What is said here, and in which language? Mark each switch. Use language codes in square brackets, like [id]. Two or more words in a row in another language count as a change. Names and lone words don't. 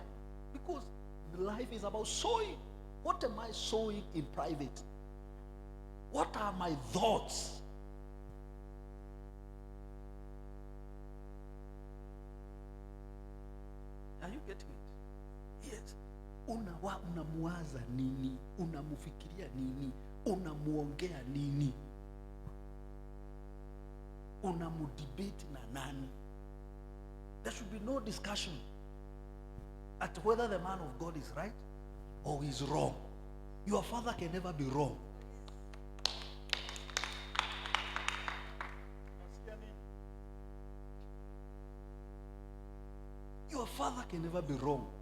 [en] Because life is about sowing. What am I sowing in private? What are my thoughts? Are you getting it? Yes. [sw] Unamuwaza nini? Unamufikiria nini? Unamuongea nini? Unamudebate na nani? [en] There should be no discussion at whether the man of God is right or is wrong. Your father can never be wrong. Your father can never be wrong.